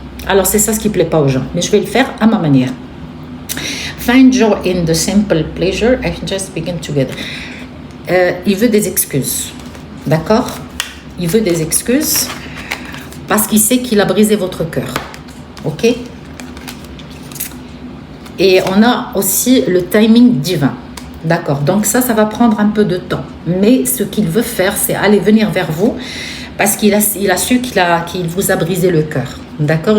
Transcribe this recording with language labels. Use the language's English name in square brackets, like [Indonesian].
[French] Alors, c'est ça ce qui ne plaît pas aux gens. Mais je vais le faire à ma manière. [English] Find joy in the simple pleasure and just begin together. [French] Il veut des excuses. D'accord? Il veut des excuses parce qu'il sait qu'il a brisé votre cœur. Ok? Et on a aussi le timing divin. D'accord? Donc ça va prendre un peu de temps. Mais ce qu'il veut faire, c'est aller venir vers vous parce qu'il a su qu'il vous a brisé le cœur. D'accord?